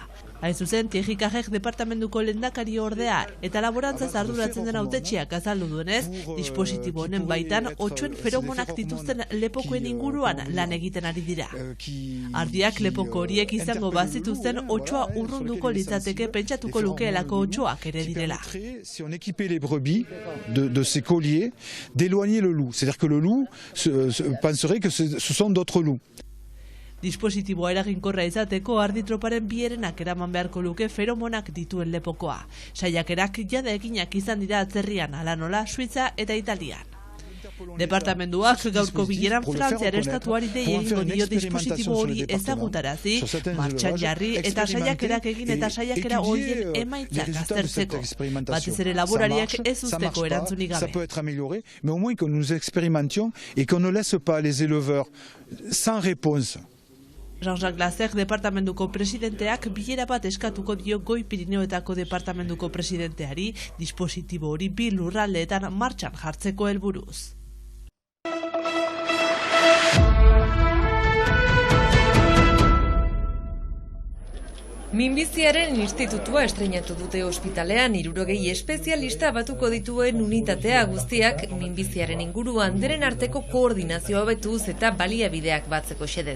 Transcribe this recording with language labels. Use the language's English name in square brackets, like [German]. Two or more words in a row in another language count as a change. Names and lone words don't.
[Basque] Hain zuzen, Tierrikajek departamenduko lehendakari ordea eta laborantzaz arduratzen den hautetxiak azaldu duenez, dispositibo honen baitan otsoen feromonak dituzten lepokoen inguruan lan egiten ari dira. Ardiak lepoko horiek izango bazituzten otsoa urrunduko litzateke pentsatuko lukeelako otsoak ere direla. [French] Si on équipait les brebis de ces colliers, d'éloigner le loup. C'est-à-dire que le loup penserait que ce sont d'autres loups. [Basque] Dispositiboa eraginkorra izateko arditroparen bierenak eraman beharko luke feromonak dituen lepokoa. Saiakerak jada eginak izan dira atzerrian, hala nola, Suitza eta Italian. Departamenduak gaurko bileran Frantziar estatuari dei egingo dio dispositibo hori ezagutarazi, martxan jarri eta saiakerak egin eta saiakera horien emaitzak aztertzeko. Batez ere laborariak ez usteko erantzunik gabe. [French] Ça peut être amélioré, mais au moins que nous expérimentions et qu'on ne laisse pas les éleveurs sans réponse. [Basque] Jean-Jacques Lasser departamenduko presidenteak bilera bat eskatuko dio Goi Pirineoetako departamenduko presidenteari dispositibo hori bi lurraldeetan martxan jartzeko helburuz. Minbiziaren institutua estreinatu dute ospitalean 60 espezialista batuko dituen unitatea guztiak minbiziaren inguruan denen arteko koordinazioa hobetuz eta baliabideak batzeko xedez.